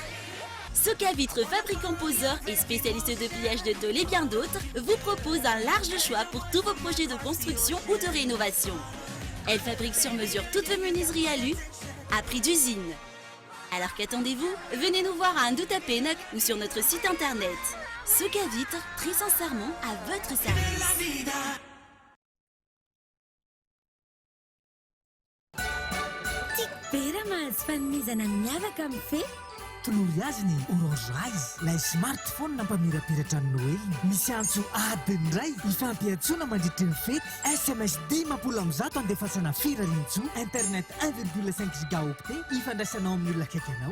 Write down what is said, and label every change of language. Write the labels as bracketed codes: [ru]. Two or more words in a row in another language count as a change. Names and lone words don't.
[fr] Soca Vitre, fabricant poseur et spécialiste de pliage de tôles et bien d'autres, vous propose un large choix pour tous vos projets de construction ou de rénovation. Elle fabrique sur mesure toutes vos menuiseries alu à prix d'usine. Alors qu'attendez-vous? Venez nous voir à Andoutapénoc ou sur notre site internet. Soca Vitre, très sincèrement à votre service. [mg] Vera mahazo fanomezana miavaka amin'ny fe tolory azy ny Orange Rise, ilay smartphone nampamirapiratra ny Noely. Misy antso adiny iray ifampiantsoana mandritra ny fety, SMS 10 andefasana firariantso, internet 1,5 gigaoctet ifandraisanao amin'ny olona akaiky anao.